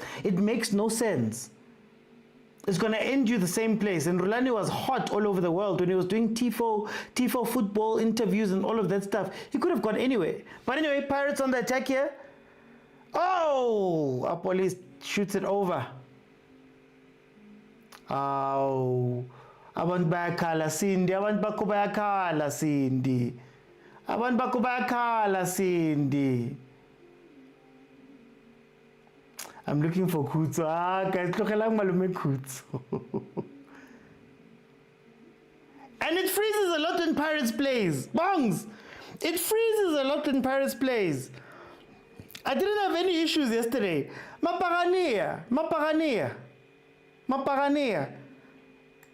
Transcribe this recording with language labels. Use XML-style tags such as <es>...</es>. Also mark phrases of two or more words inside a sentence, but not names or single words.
<en>It makes no sense. It's going to end you the same place. And Rulani was hot all over the world when he was doing TIFO football interviews and all of that stuff. He could have gone anywhere. But anyway, Pirates on the attack here. Oh, our police shoots it over.</en> <zu>Oh, abantu bayakhala Cindy, abantu bakho bayakhala Cindy. Abantu bakho bayakhala Cindy.</zu> <en>I'm looking for Kutso.</en> <st>Guys, tlogelang malume Kutso.</st> <en>And it freezes a lot when Pirates plays. Bongs! It freezes a lot when Pirates plays. I didn't have any issues yesterday. Mapagania.</en>